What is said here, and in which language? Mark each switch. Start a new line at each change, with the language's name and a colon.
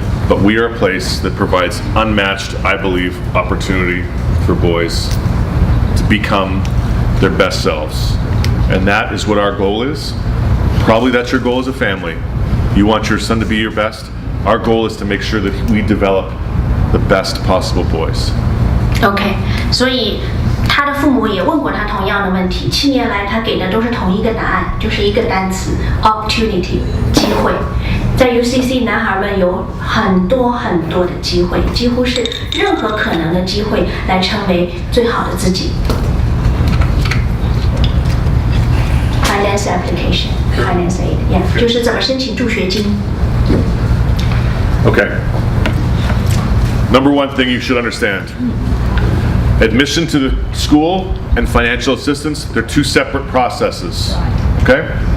English: But we are a place that provides unmatched, I believe, opportunity for boys to become their best selves. And that is what our goal is. Probably that's your goal as a family. You want your son to be your best. Our goal is to make sure that we develop the best possible boys.
Chinese: OK, 所以他的父母也问过他同样的问题，7年来他给的都是同一个答案，就是一个单词 opportunity 机会。在 UCC 男孩们有很多很多的机会，几乎是任何可能的机会来成为最好的自己。
English: Finance application, finance aid, yeah，
Chinese: 就是怎么申请助学金。
English: Okay. Number one thing you should understand. Admission to the school and financial assistance, they're 2 separate processes. Okay?